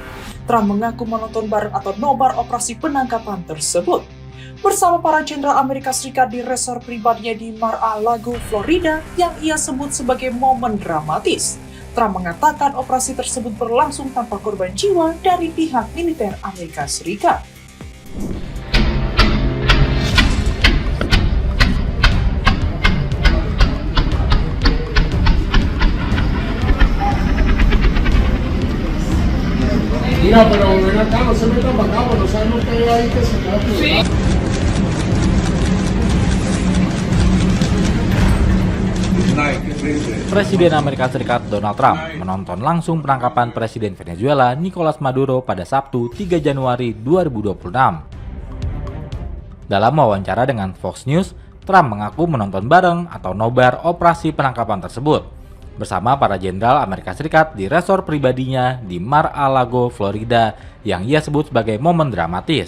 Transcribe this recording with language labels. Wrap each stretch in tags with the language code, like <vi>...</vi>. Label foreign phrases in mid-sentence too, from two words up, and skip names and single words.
<id>Trump mengaku menonton bareng atau nobar operasi penangkapan tersebut bersama para jenderal Amerika Serikat di resor pribadinya di Mar-a-Lago, Florida, yang ia sebut sebagai momen dramatis. Trump mengatakan operasi tersebut berlangsung tanpa korban jiwa dari pihak militer Amerika Serikat.</id> <es>Mira, pero ven acá, no se metan para acá, no saben ustedes ahí que se queda. Sí.</es> <id>Presiden Amerika Serikat Donald Trump menonton langsung penangkapan Presiden Venezuela Nicolas Maduro pada Sabtu 3 Januari 2026. Dalam wawancara dengan Fox News, Trump mengaku menonton bareng atau nobar operasi penangkapan tersebut bersama para jenderal Amerika Serikat di resor pribadinya di Mar-a-Lago, Florida, yang ia sebut sebagai momen dramatis.</id>